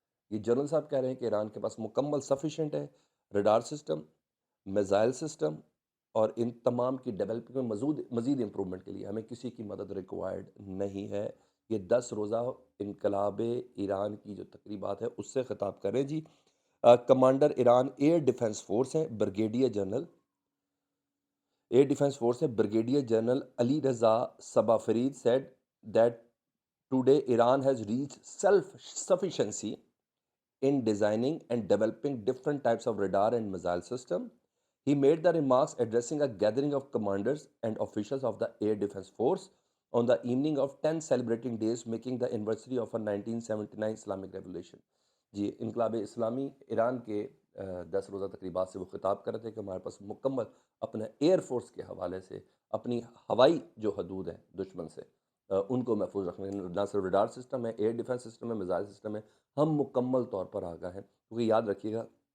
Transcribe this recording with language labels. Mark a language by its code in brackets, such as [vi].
[ur] یہ جنرل صاحب کہہ رہے ہیں کہ ایران کے پاس مکمل سفیشینٹ ہے رڈار سسٹم، میزائل سسٹم، اور ان تمام کی ڈیولپنگ میں مزید امپرومنٹ کے لیے ہمیں کسی کی مدد ریکوائرڈ نہیں ہے۔ یہ 10 روزہ انقلاب ایران کی جو تقریبات ہے اس سے خطاب کر رہے ہیں جی۔ Commander Iran air defence force ہیں، brigadier general [en] Air defence force ہے brigadier general Ali Raza Saba Farid said that today Iran has reached self-sufficiency in designing and developing different types of radar and missile system. He made the remarks addressing a gathering of commanders and officials of the Air Defense Force on the evening of 10 celebrating days making the anniversary of a 1979 Islamic Revolution. [ur] جی، انقلاب اسلامی ایران کے 10 روزہ تقریبات سے وہ خطاب کر رہے تھے کہ ہمارے پاس مکمل اپنے ایئر فورس کے حوالے سے اپنی ہوائی جو حدود ہیں دشمن سے ان کو محفوظ رکھنے، نہ صرف ریڈار سسٹم ہے، ایئر ڈیفنس سسٹم ہے، میزائل سسٹم ہے، ہم مکمل طور پر آگاہ ہیں، کیونکہ یاد رکھیے گا